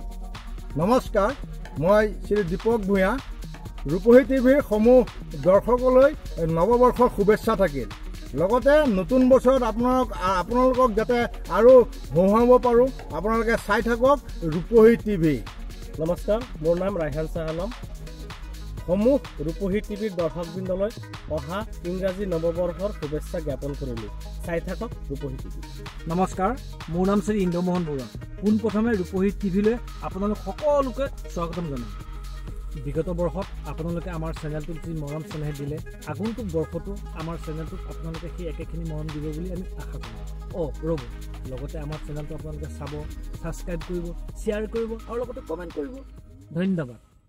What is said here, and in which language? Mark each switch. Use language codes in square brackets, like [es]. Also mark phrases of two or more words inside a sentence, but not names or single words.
[as] নমস্কাৰ মই শ্ৰী দীপক ভূঞা ৰূপহী টিভিৰ সমূহ দৰ্শকলৈ নৱবৰ্ষৰ শুভেচ্ছা থাকিল লগতে নতুন বছৰত আপোনালোকক যাতে আৰু হহুৱাব পাৰোঁ আপোনালোকে চাই থাকক ৰূপহী টিভি নমস্কাৰ মোৰ নাম ৰায়হান শ্বাহ আলম সমূহ ৰূপহী টিভিৰ দৰ্শকবৃন্দলৈ অহা ইংৰাজী নৱবৰ্ষৰ শুভেচ্ছা জ্ঞাপন কৰিলোঁ চাই থাকক ৰূপহী টিভি নমস্কাৰ মোৰ নাম শ্ৰী ইন্দ্ৰমোহন বৰুৱা পোনপ্ৰথমে ৰূপহী টিভিলৈ আপোনালোক সকলোকে স্বাগতম জনাওঁ বিগত বৰ্ষত আপোনালোকে আমাৰ চেনেলটোক যি মৰম চেনেহ দিলে আগন্তুক বৰ্ষতো আমাৰ চেনেলটোক আপোনালোকে সেই একেখিনি মৰম দিব বুলি আমি আশা কৰোঁ ৰ'ব লগতে আমাৰ চেনেলটো আপোনালোকে চাব ছাবস্ক্ৰাইব কৰিব শ্বেয়াৰ কৰিব আৰু লগতে কমেণ্ট কৰিব ধন্যবাদ